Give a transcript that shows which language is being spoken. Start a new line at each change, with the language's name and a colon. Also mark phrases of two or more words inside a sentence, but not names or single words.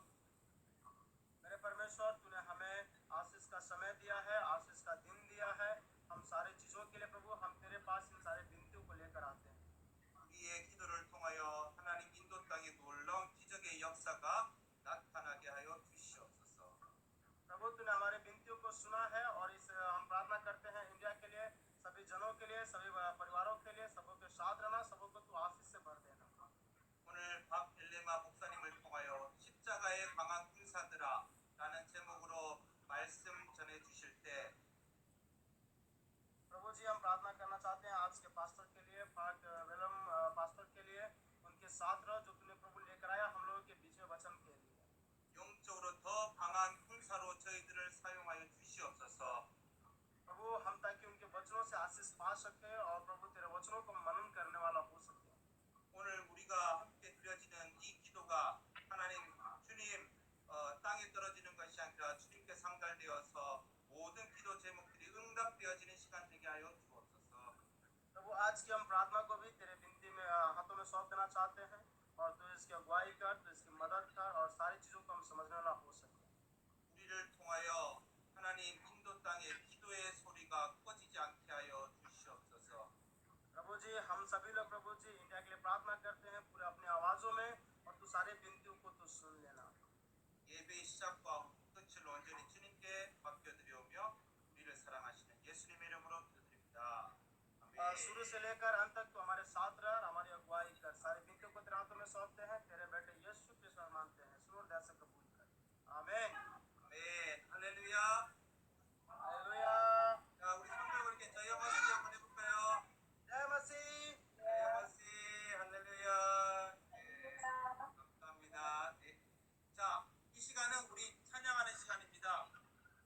Hindi: मेरे परमेश्वर, तूने हमें आशीष का समय दिया है, आशीष का दिन दिया है। हम सारे चीजों के लिए प्रभु हम तेरे पास इन सारे विनतियों को लेकर आते हैं।
Korean: 우리의 기도를 통하여 하나님 인도 땅에 놀라운 기적의 역사가 나타나게 하여 주시옵소서.
Hindi: प्रभु तूने हमारे विनतियों को सुना है और इस हम प्रार्थना करते हैं इंडिया के लिए, सभी जनों के लिए, सभी परिवारों के लिए, सबों के साथ रहना, सबों को तू आशीष से भर देना।
Korean: 오늘 박엘레마 목사님을 통하여 십자가의 강한 군사들아 라는 제목으로 말씀 전해 주실 때
Hindi: प्रभु जी हम प्रार्थना करना चाहते हैं आज के पास्टर के लिए, वेलम पास्टर के लिए, उनके साथ रहो जो तूने प्रभु लेकर आया हम लोगों के बीच में वचन के लिए।
Korean: 영적으로 더 강한 군사로 저희들을 사용하여 주시옵소서.
Hindi: प्रभु हम ताकि उनके वचनों से आशीष पा सके और प्रभु तेरे वचनों को मनन करने वाला हो सके।
Korean: 오늘 우리가 함께 드려지는 이 기도가 하나님 주님 땅에 떨어지는 것이 아니라 주님께 상달되어서 모든 기도 제목들이 응답되어지는 시간 되게 하여 주옵소서.
Hindi: प्रभु आज की हम प्रार्थना को भी तेरे विनती में हाथों में सौंप देना चाहते हैं और तू इसकी अगुवाई कर, तू इसकी मदद कर और सारी चीजों को हम समझने वाला हो सके।
Korean: 우리를 통하여 하나님 인도 땅에 기도의 소리가 꺼지지 않게 하여 주시옵소서.
Hindi: प्रभु जी हम सभी लोग प्रभु जी इंडिया के लिए प्रार्थना करते हैं पूरे अपनी आवाजों में और तू सारे विनतियों को तू सुन लेना।
Korean: 예배의 시작과 끝을 온전히 주님께 맡겨드리오며 우리를 사랑하시는 예수님의 이름으로 기도드립니다.
Hindi: और शुरू से लेकर अंत तक तो हमारे साथ रह और हमारी अगुवाई कर, सारे विनतियों को तेरे हाथों में सौंपते हैं, तेरे बेटे यीशु के नाम मानते हैं, सुन और दया से कबूल कर, आमीन।
Korean: 아멘. 할렐루야.
Hindi: हालेलुया।
Korean: 자, 우리 성도분께
Hindi: जय मसीह
Korean: 한번 해볼까요?
Hindi: जय मसीह। जय मसीह
Korean: 할렐루야. 네, 감사합니다. 네. 자, 이 시간은 우리 찬양하는 시간입니다.